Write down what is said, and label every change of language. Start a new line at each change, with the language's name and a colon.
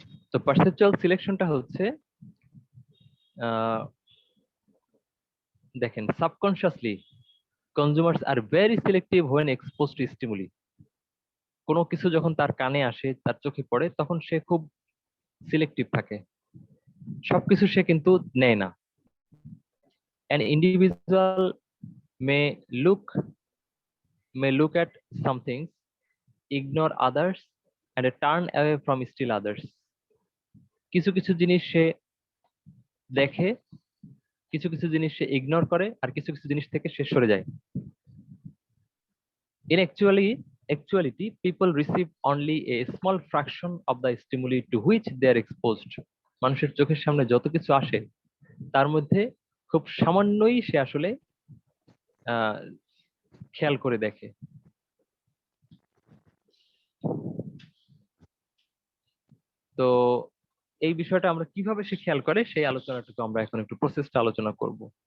Bangla: তো পারসেপচুয়াল সিলেকশনটা হচ্ছে দেখেন,
English: Subconsciously consumers are very selective when exposed to stimuli.
Bangla: কোনো কিছু যখন তার কানে আসে, তার চোখে পড়ে, তখন সে খুব সিলেক্টিভ থাকে, সবকিছু সে কিন্তু নেয় না।
English: An individual may look at some things, ignore others, and turn away from still others.
Bangla: কিছু কিছু জিনিস সে দেখে, কিছু কিছু জিনিস সে ইগনোর করে, আর কিছু কিছু জিনিস থেকে সে সরে যায়।
English: In actuality, people receive only a small fraction of the stimuli to which they are exposed.
Bangla: মানুষের চোখের সামনে যত কিছু আসে তার মধ্যে খুব সামান্যই সে আসলে খেয়াল করে দেখে। তো এই বিষয়টা আমরা কিভাবে সে খেয়াল করে সেই আলোচনাটুকু আমরা এখন একটু প্রসেসটা আলোচনা করব।